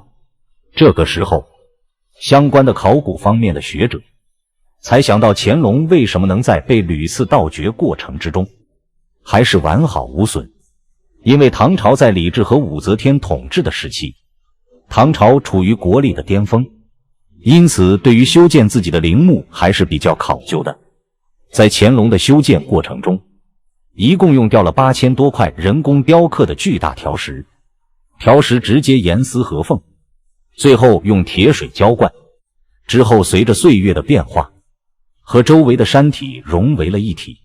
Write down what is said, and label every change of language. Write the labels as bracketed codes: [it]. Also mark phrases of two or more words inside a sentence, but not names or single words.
[zh] 這個時候，相關的考古方面的學者才想到乾隆為什麼能在被屢次盜掘過程之中還是完好無損。因為唐朝在李治和武則天統治的時期，唐朝處於國力的巔峰，因此對於修建自己的陵墓還是比較考究的。在乾隆的修建過程中，一共用掉了8000多塊人工雕刻的巨大条石，条石直接严絲合縫，最後用鐵水澆灌，之後隨着歲月的变化，和周圍的山體融為了一體。